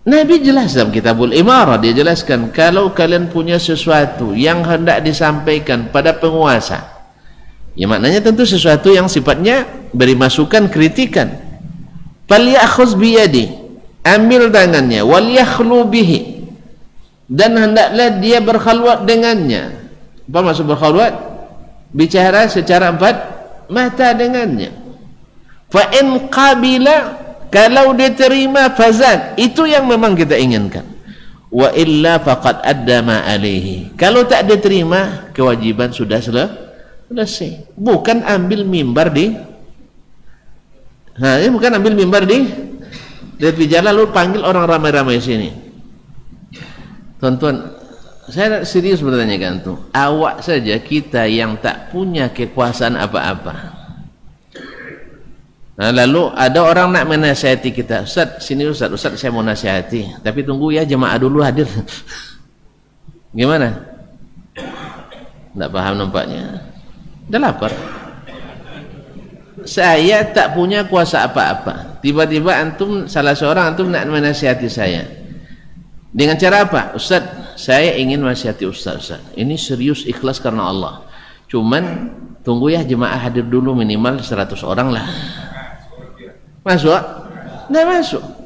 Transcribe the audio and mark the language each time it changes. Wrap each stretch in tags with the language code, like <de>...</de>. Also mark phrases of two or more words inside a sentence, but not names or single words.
<ms>Nabi jelas dalam Kitabul Imarah, dia jelaskan kalau kalian punya sesuatu yang hendak disampaikan pada penguasa, ya maknanya tentu sesuatu yang sifatnya beri masukan, kritikan,</ms> <ar>فليأخذ بيده,</ar> <ms>ambil tangannya,</ms> <ar>وليخلُ به,</ar> <ms>dan hendaklah dia berkhalwat dengannya. Apa maksud berkhalwat? Bicara secara empat mata dengannya.</ms> <ar>فإن قبل,</ar> <ms>kalau diterima fazad, itu yang memang kita inginkan.</ms> <ar>وإلا فقد أدى ما عليه,</ar> <ms>kalau tak diterima kewajiban sudah selesai. Bukan ambil mimbar di bukan ambil mimbar di tepi jalan lalu panggil orang ramai-ramai sini. Tuan-tuan, saya serius bertanya kan tuh, awak saja kita yang tak punya kekuasaan apa-apa. Nah, lalu ada orang nak menasihati kita, Ustaz, sini Ustaz saya mau nasihati, tapi tunggu ya jemaah dulu hadir. Gimana? Tak paham nampaknya. Dah lapar. Saya tak punya kuasa apa-apa. Tiba-tiba antum, salah seorang antum nak menasihati saya. Dengan cara apa? Ustaz, saya ingin nasihati Ustaz. Ini serius ikhlas karena Allah. Cuman tunggu ya jemaah hadir dulu minimal 100 orang lah. Masuk? Nggak masuk.</ms>